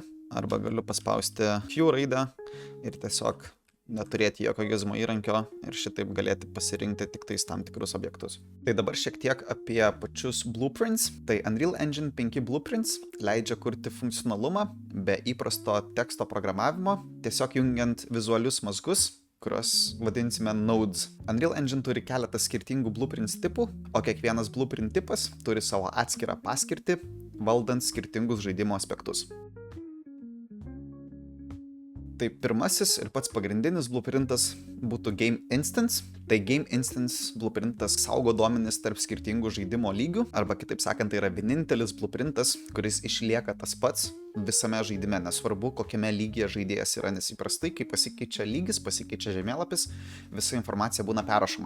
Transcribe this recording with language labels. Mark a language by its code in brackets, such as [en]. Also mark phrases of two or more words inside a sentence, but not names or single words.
[lt] Arba galiu paspausti Q raidę ir tiesiog neturėti jokio gizmo įrankio ir šitaip galėti pasirinkti tik tais tam tikrus objektus. Tai dabar šiek tiek apie pačius blueprints. Tai Unreal Engine 5 blueprints leidžia kurti funkcionalumą be įprasto teksto programavimo, tiesiog jungiant vizualius mazgus, kuriuos vadinsime nodes. Unreal Engine turi keletą skirtingų blueprints tipų, o kiekvienas blueprint tipas turi savo atskirą paskirtį, valdant skirtingus žaidimo aspektus. Tai pirmasis ir pats pagrindinis blueprintas būtų Game Instance. Tai Game Instance blueprintas saugo duomenis tarp skirtingų žaidimo lygių, arba kitaip sakant, tai yra vienintelis blueprintas, kuris išlieka tas pats visame žaidime, nesvarbu, kokiame lygyje žaidėjas yra, nes įprastai, kai pasikeičia lygis, pasikeičia žemėlapis, visa informacija būna perrašoma.